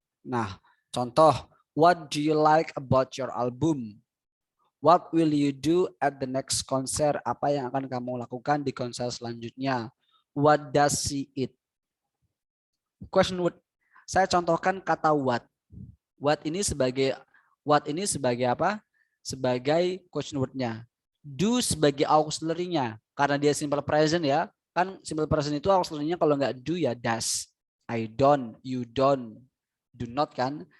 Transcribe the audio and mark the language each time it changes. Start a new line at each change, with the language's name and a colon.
English: Nah, contoh, what do you like about your album? What will you do at the next concert?
Indonesian: Apa yang akan kamu lakukan di konser selanjutnya?
English: What does she eat? Question word.
Indonesian: Saya contohkan kata what. What ini sebagai apa? Sebagai question word-nya. Do sebagai auxiliary-nya. Karena dia simple present ya. Kan simple present itu auxiliary-nya kalau nggak do ya does.
English: I don't, you don't, do not kan.